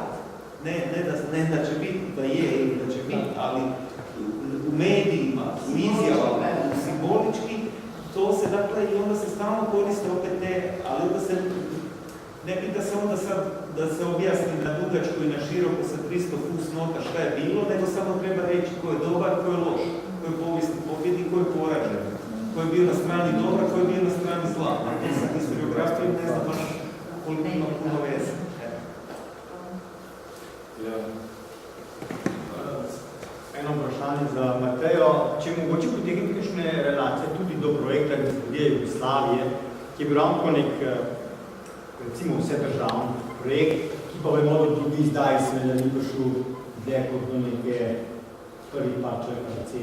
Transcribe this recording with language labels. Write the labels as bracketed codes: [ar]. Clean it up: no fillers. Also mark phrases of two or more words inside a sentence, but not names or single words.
[hr] Ne da će biti, da je ili da će biti, ali u medijima, u izjavama, simbolički, to se dakle i onda se stalno koriste opet te, ali onda se ne pita se onda sad da se objasni na dugačku i na široko sa 300 fusnota šta je bilo, nego samo treba reći ko je dobar, ko je loš, ko je povijesni pobjednik, ko je poražen, ko je bio na strani dobra, ko je bio na strani zla. A to sa historiografijom ne znam baš koliko ima puno veze. [sl] Eno vprašanje za Matejo. Če mogoče potegniti kakšne relacije tudi do projekta Gospodije Jugoslavije, ki je bil ravno nek, recimo vse državni projekt, ki pa vemo, da tudi zdaj seveda ni prišel dlje kot do neke prvi par črka.